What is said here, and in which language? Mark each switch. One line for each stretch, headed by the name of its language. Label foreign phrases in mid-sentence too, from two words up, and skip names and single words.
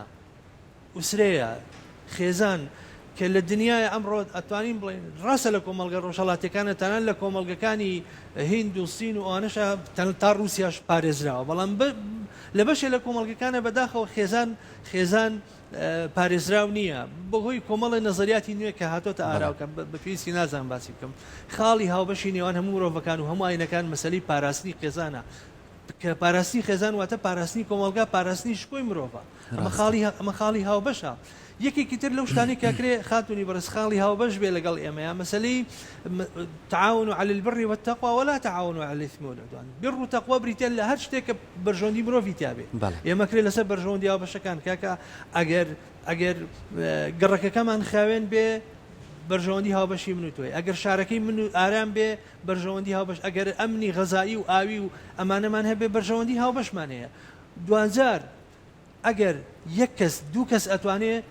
Central Kurdish: وسرەیە خێزان کە لە دنیای ئەمڕۆ ئەتوانین بڵێن ڕاستە لە کۆمەڵگە ڕۆژهەڵاتەکانە تەنان لە کۆمەڵگەکانی هیند و سین و ئەوانەشە تا رووسیاش پارێزراوە بەڵام لە بەشێ لە کۆمەڵگەکانە بەداخەوە خێزان پارێزراو نییە بەهۆی کۆمەڵی نەزەریاتی نوێ کە هاتۆتە ئاراوکە بەپێویستی نازان باسی بکەم خاڵی هاوبەشی نێوان هەموو مرۆڤەکان و هەموو ئاینەکان مەسەلەی پاراستنی خێزانە کە پاراستنی خێزان واتە پاراستنی کۆمەڵگا پاراستنی شکۆی مرۆڤە ئەمە خاڵی هاوبەشە یەکێکی تر لەو شتانی کاکرێ خاتونی بەرز خاڵی هاوبەش بێ لەگەڵ ئێمەیە مەسەلەی
Arabic: تعاونوا على البر والتقوى ولا تعاونوا على الإثم والعدوان
Central Kurdish: بر و تەقوا بریتیان لە هەر شتێک کە بەرژەوەندی مرۆڤی تیابێ ئێمە کرێ لەسەر بەرژەوەندی هاوبەشەکان کاکە ئەگەر گەڕەکەکەمان خاوێن بێ بەرژەوەندی هاوبەشی من و تۆی ئەگەر شارەکەی من و ئارام بێ بەرژەوەندی هاوبەش ئەگەر ئەمنی غەزایی و ئاوی و ئەمانەمان هەبێ بەرژەوەندی هاوبەشمان هەیە دوانجار ئەگەر یەک کەس دوو کەس ئەتوانێ